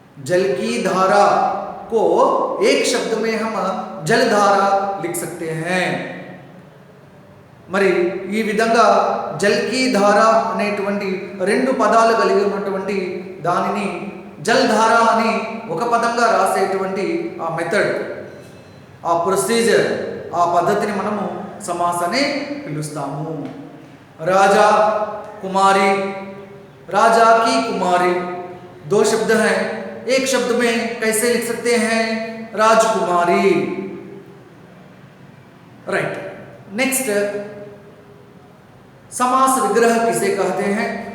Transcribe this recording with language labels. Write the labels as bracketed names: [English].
[Hindi] जल की धारा को एक शब्द में हम जलधारा लिख सकते हैं। [Telugu] మరి ఈ విధంగా జల్ की धारा అనేటువంటి రెండు పదాలు కలిగి ఉన్నటువంటి దానిని జల్ధార అని ఒక పదంగా రాసేటువంటి ఆ మెథడ్, ఆ ప్రొసీజర్, ఆ పద్ధతిని మనము समास అని పిలుస్తాము। [Hindi] राजा कुमारी, राजा की कुमारी, दो शब्द हैं, एक शब्द में कैसे लिख सकते हैं? राजकुमारी। राइट। नेक्स्ट, समास विग्रह किसे कहते हैं?